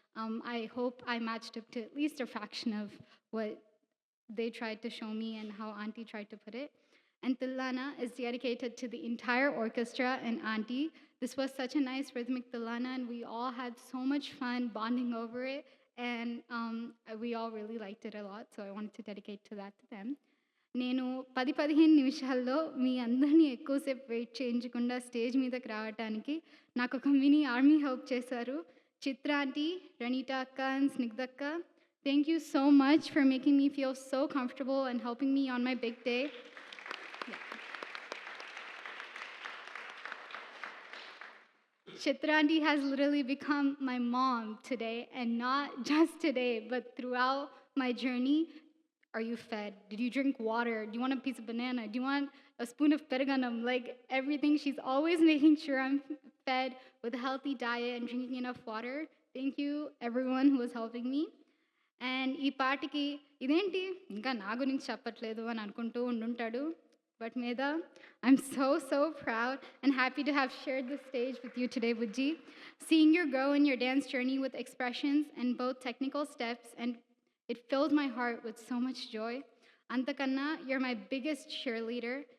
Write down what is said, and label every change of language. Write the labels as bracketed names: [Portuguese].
[English] I hope I matched up to at least a fraction of what they tried to show me and how Auntie tried to put it. And Tillana is dedicated to the entire orchestra and Auntie. This was such a nice rhythmic Tillana, and we all had so much fun bonding over it, and we all really liked it a lot, so I wanted to dedicate to that to them. [Telugu] నేను 10-15 నిమిషాల్లో మీ అందరినీ ఎక్కువసేపు wait చేయించకుండా stage మీదకి రావడానికి నాకు ఒక mini army help చేశారు. [English] Chitra auntie, Ranita అక్క and Snigdha అక్క, thank you so much for making me feel so comfortable and helping me on my big day. Chitra auntie has literally become my mom today, and not just today, but throughout my journey. Are you fed? Did you drink water? Do you want a piece of banana? Do you want a spoon of pedaganam? Like everything, she's always making sure I'm fed with a healthy diet and drinking enough water. Thank you, everyone who was helping me. [Telugu] And ఈ పాటకి ఇదేంటి ఇంకా నా గురించి చెప్పట్లేదు అని అనుకుంటూ ఉండుంటాడు. [English] But Meda, I'm so proud and happy to have shared the stage with you today, Vujji. Seeing you grow in your dance journey with expressions and both technical steps, and it filled my heart with so much joy. Antakanna, you're my biggest cheerleader.